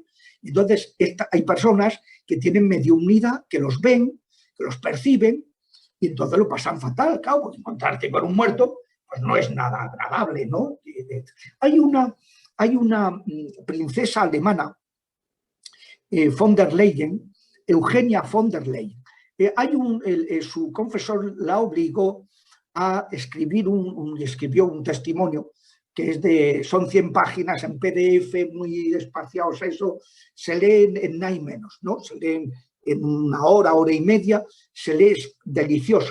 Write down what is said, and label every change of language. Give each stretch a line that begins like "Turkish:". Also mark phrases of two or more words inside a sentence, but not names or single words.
Spanish: Entonces, hay personas que tienen mediunidad, que los ven, que los perciben, y entonces lo pasan fatal, claro, porque encontrarte con un muerto pues no es nada agradable, ¿no? Hay una princesa alemana, von der Leyen, Eugenia von der Leyen. Su confesor la obligó a escribir escribió un testimonio que son 100 páginas en PDF, muy espaciados, eso se lee en nada y menos, ¿no? Se lee en una hora, hora y media, se lee delicioso.